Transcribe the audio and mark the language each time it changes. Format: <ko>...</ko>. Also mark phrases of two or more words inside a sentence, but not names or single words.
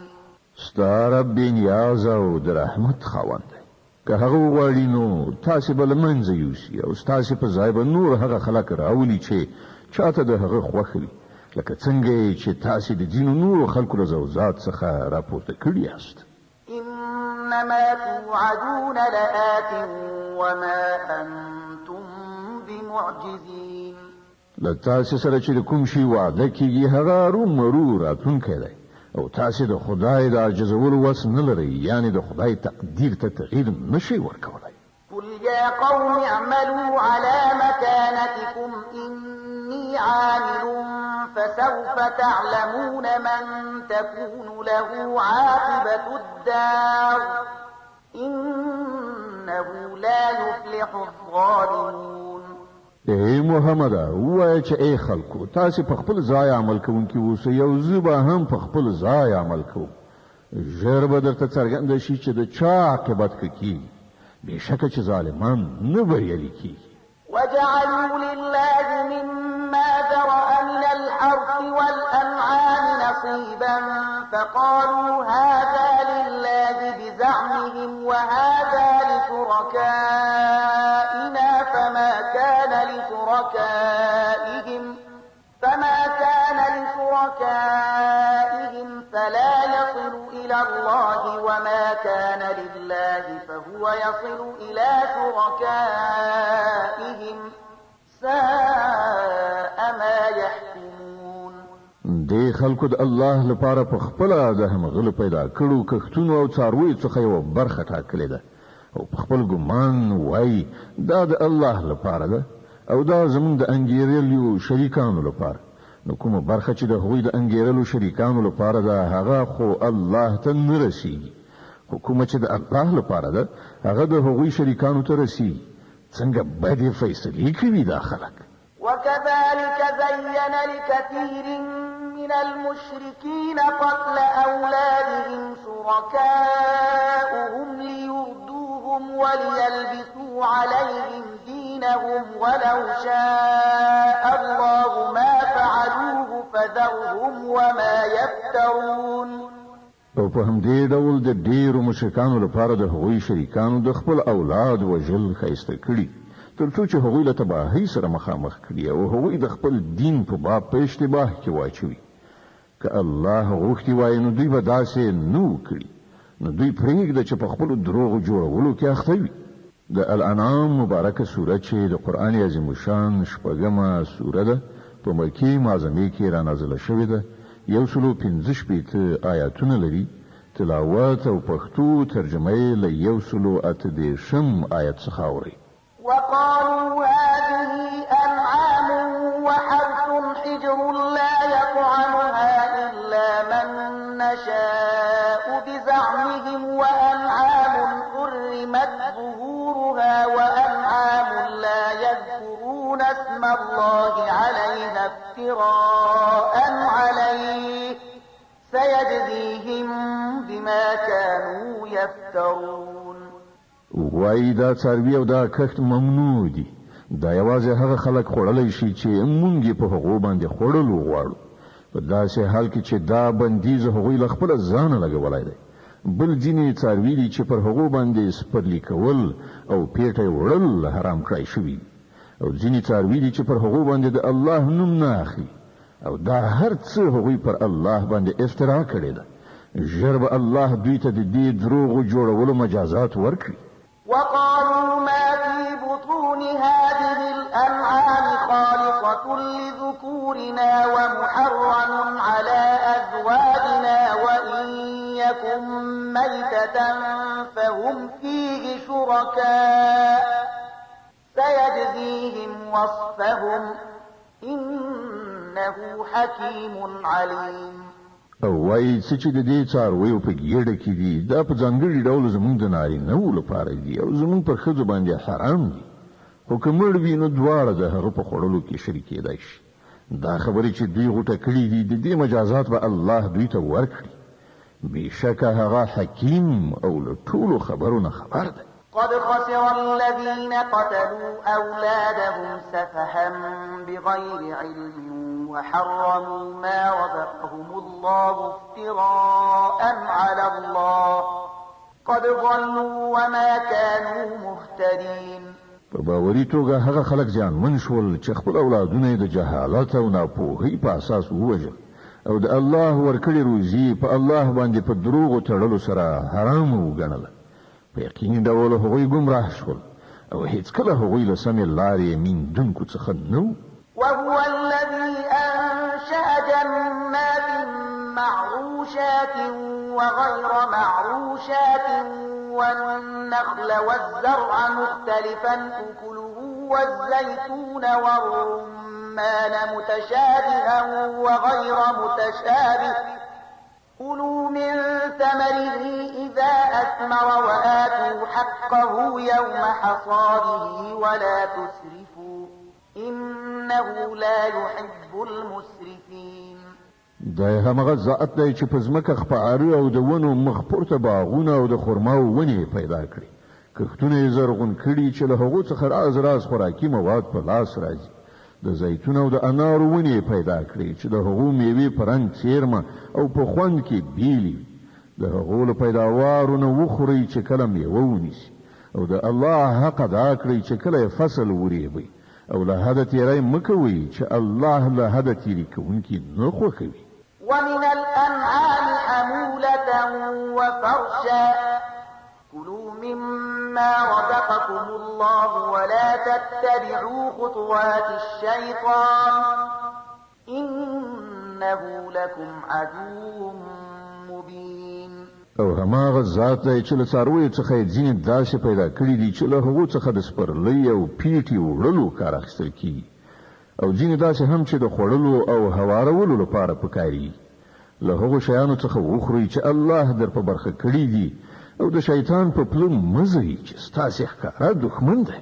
<ps>ستا رب بېنیاز او د رحمت خاوند دی. که هغه وغواړي نو تاسې به له منځه یوسي او ستاسې په ځای به نور هغه خلک راولي چې چاته د هغه خوښ وي، لکه څنګه چې تاسې د ځینو نورو خلکو له ذوات څخه راپورته کړي یاست.</ps> <ar>إنما توعدون لآت وما أنتم بمعجزين.</ar> <ps>له تاسې سره چې د کوم شي وعده کېږي هغه ارومرو راتلونکی دی او تاسې د خدای د عاجزولو وس نه لرئ، یعنې د خدای تقدیر ته تغییر نشئ ورکولی.</ps> <ar>قل يا قوم اعملوا على مكانتكم إني عامل فسوف تعلمون من تكون له عاقبة الدار إنه لا يفلح الظالمون.</ar> <ps>اے محمد وای چې اے خلکو تاسو په خپل ځای عمل کوونکی اوسئ یو زبا هم په خپل ځای عمل کوو ژر به درته څرګنده شي چې د چا عاقبت کیږي بېشکه چې ظالمان نه بریالي کیږي</ps> <ar>وجعلوا لله مما ذرأ من الحرث والأنعام نصيبا فقالوا هذا لله بزعمهم وهذا لشركائنا فما كان لشركائهم فلا يصل إلى الله وما كان لله فهو يصل إلى شركائهم ساء ما يحكمون.</ar> <ps>دې خلکو د الله لپاره په خپل د همغله پیدا کړو کښتونو او څاروي څخه یو برخه ټاکلې ده او په خپل ګمان وای دا د الله لپاره ده او دا زموږ د انګیرلو شریکانو لپاره نو کومه برخه چې د هغوی د انګیرلو شریکانو لپاره ده هغه خو الله ته نه رسیږي خو کومه چې د الله لپاره ده هغه د هغوی شریکانو ته رسیږي څنګه بدې فیصلې کوي دا خلک.</ps> <ar>وكذلك زين لكثير من المشركين قتل أولادهم شركاؤهم ليردوهم وليلبسوا عليهم دينهم ولو شاء الله ما فعلوه فذرهم وما يفترون.</ar> <ps>او په همدې ډول د ډیرو مشرکانو لپاره د هغوی شریکانو د خپل اولاد وژل ښایسته کړي تر څو چې هغوی له تباهۍ سره مخامخ کړي او هغوی د خپل دین په باب په اشتباه کې واچوي. که الله غوښتي وای نو دوی به داسې نه وکړي نو دوی پرېږده چې په خپلو دروغو جوړولو کې اخته وي. د الانعام مبارکه سوره چې د قرآن عظیم الشان شپږمه سوره ده په مکې معظمې کې را نازله شوې ده 115 آیاتونه لري تلاوت او پښتو ترجمه یې له 138 آیت څخه اوري.</ps> <ar>وقالوا هذه أنعام وحرث حجر لا يطعمها إلا من نشاء بزعمهم وأنعام حرمت ظهورها وأنعام لا يذكرون اسم الله عليها افتراء عليه سيجزيهم بما كانوا يفترون.</ar> <ps>وای دا څاروي او دا کښت ممنوع دي دا یوازې هغه خلک خوړلی شي چې مونږ په هغو باندې خوړلو غواړو په داسې حال کې چې دا بندیز هغوی له خپله ځانه لګولی دی. بل ځینې څاروي دي چې پر هغو باندې سپرلي کول او پیټه وړل حرام کړی شوي او ځینې څاروي دي چې پر هغو باندې د الله نوم نه اخلي او دا هر څه هغوی پر الله باندې افترا کړې ده. ژر به الله دوی ته د دې دروغو جوړولو مجازات ورکړي.</ps> <ar>وقالوا ما في بطون هذه الأنعام خالصة لذكورنا ومحرم على أزواجنا وإن يكن ميتة فهم فيه شركاء سيجزيهم وصفهم إنه حكيم عليم.</ar> <ps>او وای چې د دې څارویو په ګیډه کې دي دا په ځانګړي ډول زمونږ د نارینه‌و لپاره دي او زمونږ پر ښځو باندې حرام دي خو که مړ وي نو دواړه د هغه په خوړلو کې شریکېدای شي. دا خبرې چې دوی غوټه کړي دي د دې مجازات به الله دوی ته ورکړي. بېشکه هغه حکیم او له ټولو خبرونه خبر دی.</ps> <ar>قد خسر الذين قتلوا أولادهم سفها بغير علم وحرموا ما رزقهم الله افتراء على الله قد ضلوا وما كانوا مهتدين.</ar> <ps>په باوري توګه هغه خلک زیانمن شول چې خپل اولادونه د جهالت او ناپوهۍ په اساس ووژل او د الله ورکړې روزي په الله باندې په دروغو تړلو سره حرام وګڼله. په یقیني ډول هغوی ګمراه شول او هیڅکله هغوی له سمې لارې میندونکو څخه نه و.</ps> <ar>وهو الذي أنشأ جنات معروشات وغير معروشات والنخل والزرع مختلفا أكله والزيتون والرمان متشابها وغير متشابه كلوا من ثمره إذا أثمر وآتوا حقه يوم حصاده ولا تسرفوا إنه لا يحب المسرفين.</ar> <ps>د همغه ذات دی چې په ځمکه خپاره او د ونو مخ پورته باغونه او د خرماو ونې پیدا کړي، کښتونه یې زرغون کړي چې له هغو څخه راز خوراکي مواد په لاس راځي. د زیتون او د انارو ونې پیدا کړي چې د هغو میوې په رنګ څیرمه او په خوند کې بیلې وي. د هغو له پیداوارو نه وخورئ چې کله میوه ونیسي، او د الله حق ادا کړئ چې کله یې فصل وریبئ، او له حده تیری مه کوئ چې الله له حده تیري کوونکي نه خوښوي.</ps> <ar>ومن الأنعام حمولة وفرشا كلوا مما رزقكم الله ولا تتبعوا خطوات الشيطان إنه لكم عدو مبين.</ar> <ps>او هماغه ذات دی چې له څارویو څخه یې ځینې داسې پیدا کړي دي چې له هغو څخه د سپرلۍ او پیټې وړلو کار اخیستل کېږي، او ځینې داسې هم چې د خوړلو او هوارولو لپاره پکاري. له هغو شیانو څخه وخورئ چې الله در په برخه کړي دي، او د شیطان په پله مه ځئ چې ستاسې ښکاره دښمن دی.</ps>